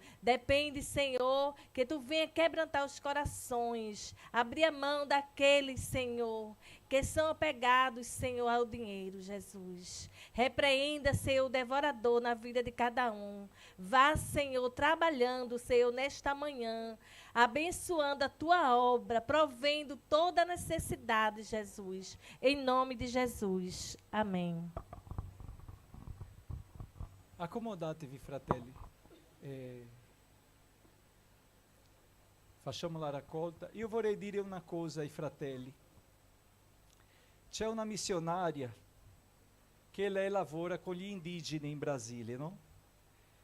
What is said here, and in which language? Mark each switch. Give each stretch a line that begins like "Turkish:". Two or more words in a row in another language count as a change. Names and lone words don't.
Portuguese: Depende, Senhor, que Tu venha quebrantar os corações, abrir a mão daqueles, Senhor, que são apegados, Senhor, ao dinheiro, Jesus. Repreenda, Senhor, o devorador na vida de cada um. Vá, Senhor, trabalhando, Senhor, nesta manhã, abençoando a Tua obra, provendo toda a necessidade, Jesus. Em nome de Jesus. Amém.
Italian: Accomodatevi, fratelli. Facciamo la raccolta. Io vorrei dire una cosa ai fratelli. C'è una missionaria che lei lavora con gli indigeni in Brasile, no?